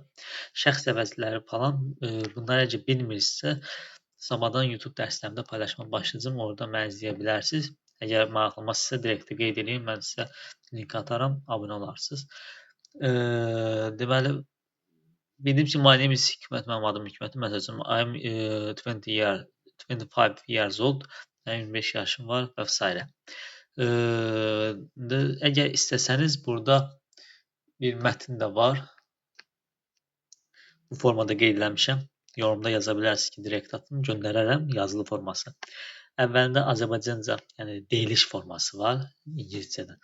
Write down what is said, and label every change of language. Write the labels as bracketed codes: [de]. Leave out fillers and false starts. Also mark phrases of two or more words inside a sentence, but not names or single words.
[az] Şəxs əvəzləri falan, bunları əgər bilmirsinizsə, sabahdan YouTube dərslərimdə paylaşmağa başlayacağam. Orada məni izləyə bilərsiniz. Əgər maraqlanmazsınızsa direkt qeyd edin, mən sizə link ataram, abunə olarsınız. Deməli, bildim ki, [en] my name is Hikmət, [az] mənim adım Hikmətdir. Məsələn, [en] I'm 25 years old, [az] 25 yaşım var və s. Əgər istəsəniz, burada bir mətn də var. Bu formada qeyd eləmişəm. Yorumda yaza bilərsiniz ki, direkt atın, göndərərəm yazılı forması. Əvvəlində Azərbaycanca, yəni deyiliş forması var, İngiliscədən.